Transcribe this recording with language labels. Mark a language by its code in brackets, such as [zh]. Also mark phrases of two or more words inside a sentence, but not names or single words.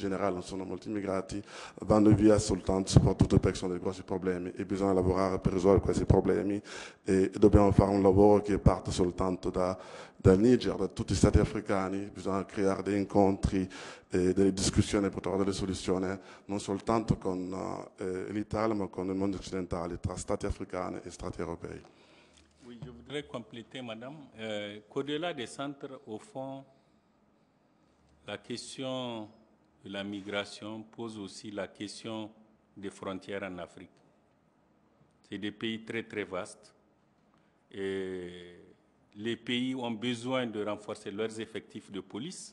[it] generale, non sono molti immigrati, vanno via soltanto, soprattutto perché sono dei grossi problemi e bisogna lavorare per risolvere questi problemi e dobbiamo fare un lavoro che parte soltanto dal Niger, da tutti gli stati africani, bisogna creare dei incontri, delle discussioni per trovare delle soluzioni, non soltanto con l'Italia ma con il mondo occidentale, tra stati africani e stati europei. [fr] Oui, je voudrais compléter, madame, qu'au-delà des centres, au fond, la question de la migration pose aussi la question des frontières en Afrique. C'est des pays très, très vastes. Et les pays ont besoin de renforcer leurs effectifs de police.